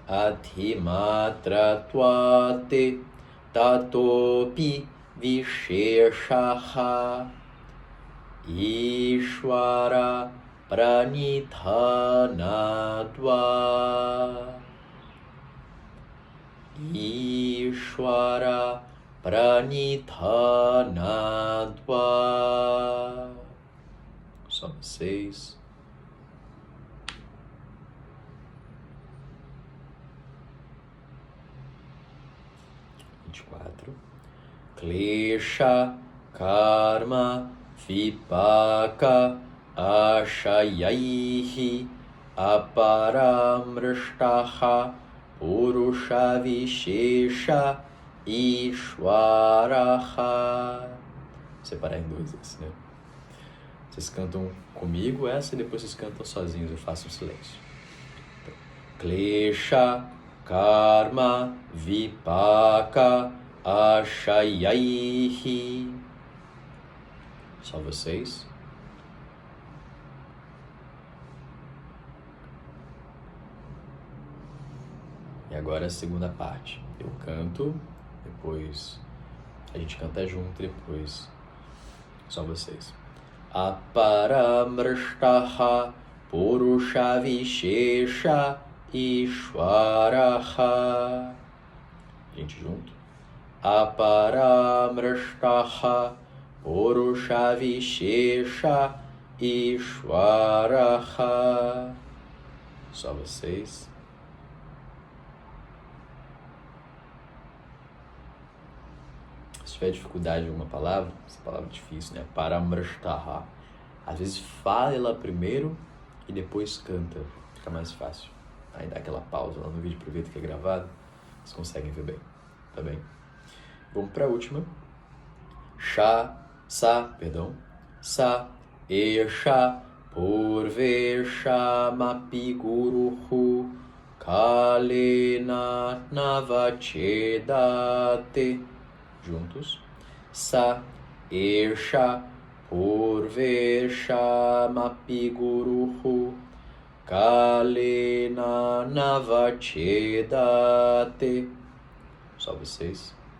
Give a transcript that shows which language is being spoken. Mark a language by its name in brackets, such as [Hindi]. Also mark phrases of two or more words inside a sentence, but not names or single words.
[Sanskrit] अधिमात्र ततोऽपि विशेषः ईश्वर प्रणिधानाद्वा ईश्वर प्रणिधानाद्वा. [Portuguese] Só vocês. [Sanskrit] क्लेश कर्म विपाक आशयैः अपरामृष्टः पुरुष विशेष ईश्वरः. [Portuguese] Separar em dois esse, né? Vocês cantam comigo essa e depois vocês cantam sozinhos, eu faço um silêncio. Então, [Sanskrit] क्लेश कर्म विपाक आशयैः. [Portuguese] Só vocês. E agora a segunda parte. Eu canto, depois a gente canta junto, depois só vocês. [Sanskrit] अपरामृष्टः पुरुष विशेष ईश्वरः. [Portuguese] Gente, junto. [Sanskrit] अपरामृष्टः पुरुष विशेष ईश्वरः. [Portuguese] Só vocês. Se tiver dificuldade em alguma palavra, essa palavra é difícil, né? Paramrishtaha. Às vezes fala ela primeiro e depois canta. Fica mais fácil. Aí dá aquela pausa lá no vídeo para ver que é gravado. Vocês conseguem ver bem. Tá bem? Vamos para a última. [Sanskrit] स एष पूर्वेषाम् अपि गुरुः कालेन अनवच्छेदात्. [Portuguese] Juntos. [Sanskrit] स एष पूर्वेषाम् अपि गुरुः कालेन अनवच्छेदात्. [Portuguese] Só vocês.